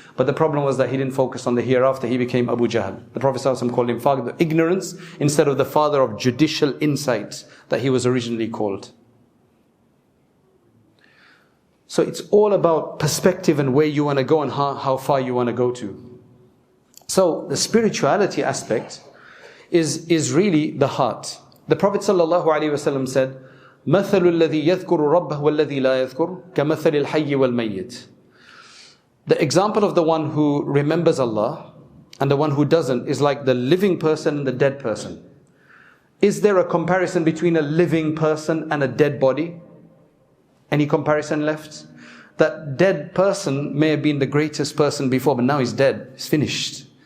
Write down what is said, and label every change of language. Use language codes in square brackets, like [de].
[en] But the problem was that he didn't focus on the hereafter. He became Abu Jahl. The Prophet ﷺ called him father of ignorance instead of the father of judicial insight that he was originally called. So it's all about perspective and where you want to go and how far you want to go to. So the spirituality aspect is really the heart. The Prophet ﷺ said, [ar] مَثَلُ الَّذِي يَذْكُرُ رَبَّهُ وَالَّذِي لَا يَذْكُرُ كَمَثَلِ الْحَيِّ وَالْمَيِّتِ. [en] The example of the one who remembers Allah and the one who doesn't is like the living person and the dead person. Is there a comparison between a living person and a dead body? Any comparison left? That dead person may have been the greatest person before, but now he's dead, he's finished.